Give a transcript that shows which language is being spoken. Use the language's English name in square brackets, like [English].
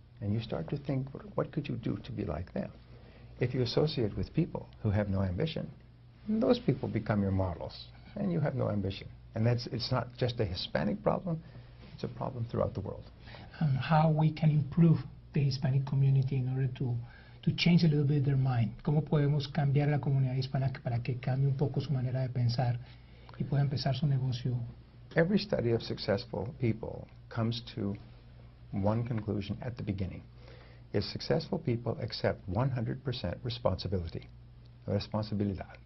[English] And you start to think, what could you do to be like them? If you associate with people who have no ambition, those people become your models, and you have no ambition. And it's not just a Hispanic problem, it's a problem throughout the world. And how we can improve the Hispanic community in order to change a little bit their mind. [Spanish] ¿Cómo podemos cambiar la comunidad hispana para que cambie un poco su manera de pensar y pueda empezar su negocio? [English] Every study of successful people comes to one conclusion at the beginning. Is successful people accept 100% responsibility. Responsabilidad.